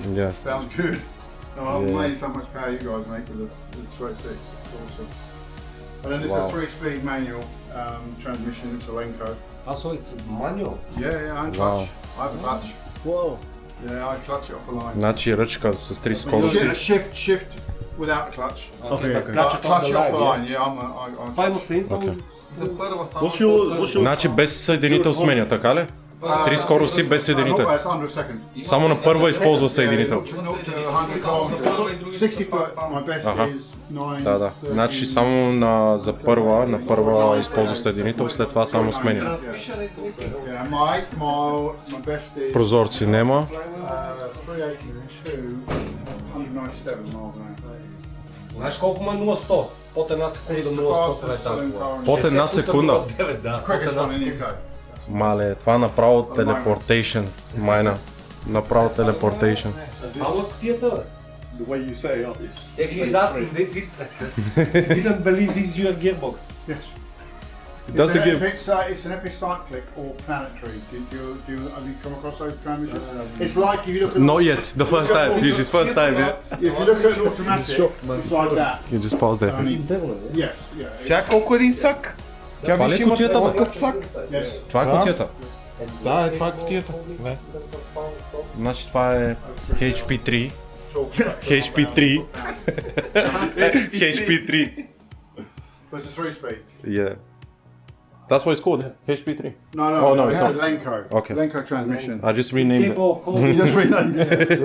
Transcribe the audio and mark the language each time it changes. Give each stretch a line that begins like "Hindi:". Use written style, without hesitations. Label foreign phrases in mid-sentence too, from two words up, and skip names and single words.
English: Yeah. Sounds good. No, I'm Yeah. amazed how much power you guys make with the straight six. It's awesome. And then it's Wow. a 3-speed manual transmission. It's a Lenco. Also, it's manual. Yeah, and Wow. clutch. I have a clutch. Wow. Yeah, I clutch it off the line.
Bulgarian: Значи ръчка с 3 скорости.
English: Shift without the clutch. Okay, okay. Clutch it Clutch on it the off the line, line. Yeah, I'm Final sync. Okay. What's your
Bulgarian: Значи без съединител сменя, така ли? 3 скорости без съединител.
English: It's under a second.
Bulgarian: Само на първа използва съединител.
English: 60 foot, my best
Bulgarian: Аха.
English: is 9.
Bulgarian: Да. Значи само на първа използва съединител, след това само сменя.
English: Yeah, my 8 mile, my best is
Bulgarian: Прозорци нема.
English: 382, 197 miles an hour.
Bulgarian: Знаеш колко му е 0-100? Под една секунда
English: It's the
Bulgarian: 0-100 това е
English: fastest
Bulgarian: тази
English: selling
Bulgarian: кола.
English: car in
Bulgarian: Под една секунда. 9, да. Под
English: Quickest
Bulgarian: една
English: one in the
Bulgarian: секунда.
English: UK.
Bulgarian: Мале, това направо телепортейшн. Майна. Направо телепортейшн. Ама кутията, бе.
English: the way you set it up is He's asking, he didn't believe this is your gearbox. Yes. Does the gear... It's an epicyclic or planetary. Have you come across those transmissions? It's like if you look at Not yet. The first time. This is first time. Yeah. if you look at an automatic, it's like that. You just pause there. Only,
Bulgarian: Интерно, бе.
English: yes, yeah.
Bulgarian: Тя колко един сак? Тя Това ли виж е има кутията, такова бе? като сак.
English: Yes.
Bulgarian: Това е кутията. Да, това е кутията. Не. Значи това е HP3. HP3. HP3.
English: But it's a 3-speed. Yeah. That's what it's called, HP3. No, Oh, no, it's it's a not. Lenco. Okay. Lenco transmission. I just renamed it. Capable of You holding just renamed it.